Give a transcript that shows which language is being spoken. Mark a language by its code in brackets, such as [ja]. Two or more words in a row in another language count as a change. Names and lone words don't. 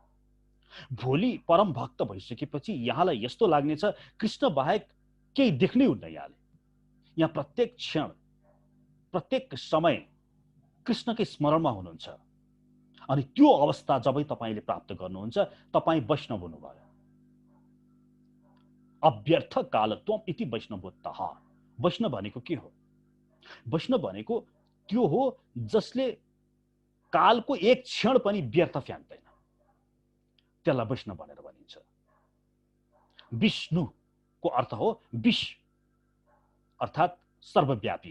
[ne] भोलि परम भक्त भइसकेपछि यहाँलाई यस्तो लाग्नेछ कृष्ण बाहेक केही देख्नै हुन्न। यहाँ प्रत्येक क्षण, प्रत्येक समय कृष्णकै स्मरणमा हुनुहुन्छ। अनि त्यो अवस्था जबै तपाईले प्राप्त गर्नुहुन्छ, तपाई वैष्णव हुनुभयो। [sa] अव्यर्थ कालत्वम इति वैष्णवोत्तः। [ne] वैष्णव भनेको के हो? वैष्णव भनेको त्यो हो जसले कालको एक क्षण पनि व्यर्थ फ्याँक्दैन। त्यसलाई वैष्णव भनेर भनिन्छ। विष्णुको अर्थ हो विश, अर्थात् सर्वव्यापी।